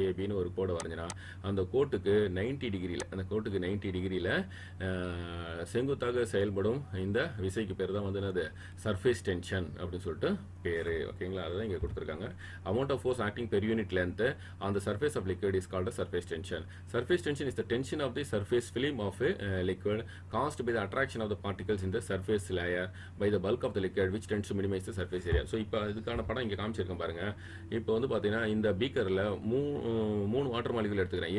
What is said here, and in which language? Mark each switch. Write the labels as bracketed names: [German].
[Tamil] ஏபின்னு ஒரு கோடு வரைஞ்சினா அந்த கோட்டுக்கு 90 டிகிரியில், அந்த கோட்டுக்கு 90 டிகிரியில் செங்குத்தாக செயல்படும் இந்த விசைக்கு பேர் தான் வந்து என்னது, சர்ஃபேஸ் டென்ஷன் அப்படின்னு சொல்லிட்டு பேர். ஓகேங்களா, அதுதான் இங்கே கொடுத்துருக்காங்க. [English] Amount of force acting per unit length on the surface of liquid is called surface tension. Surface tension is the tension of the surface film of a liquid caused by the attraction of the particles in the surface layer by the bulk of the liquid which tends to minimize the surface area. [Tamil] So இப்போ இதுக்கான படம் இங்கே காமிச்சிருக்கேன் பாருங்க. இப்போ வந்து பார்த்தீங்கன்னா இந்த பீக்கரில் மூணு வாட்டர் மாலிகுல் எடுத்துக்கிறேன்.